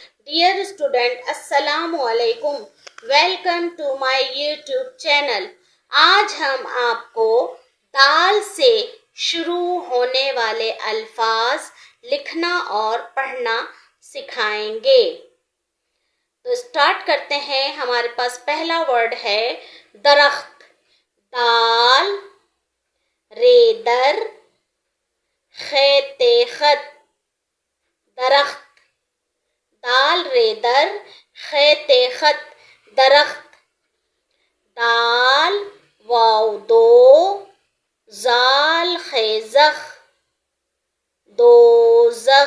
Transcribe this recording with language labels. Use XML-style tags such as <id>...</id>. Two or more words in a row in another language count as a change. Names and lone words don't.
<en>Dear student,</en> <ar>السلام عليكم.</ar> <en>Welcome to my YouTube channel.</en> <ur>آج ہم آپ کو دال سے شروع ہونے والے الفاظ لکھنا اور پڑھنا سکھائیں گے. تو اسٹارٹ کرتے ہیں. ہمارے پاس پہلا ورڈ ہے درخت. دال رے در خیت خط. درخت. دال رے در خیت خط درخت. دال واو دو زال خیزخ دوزخ.</ur>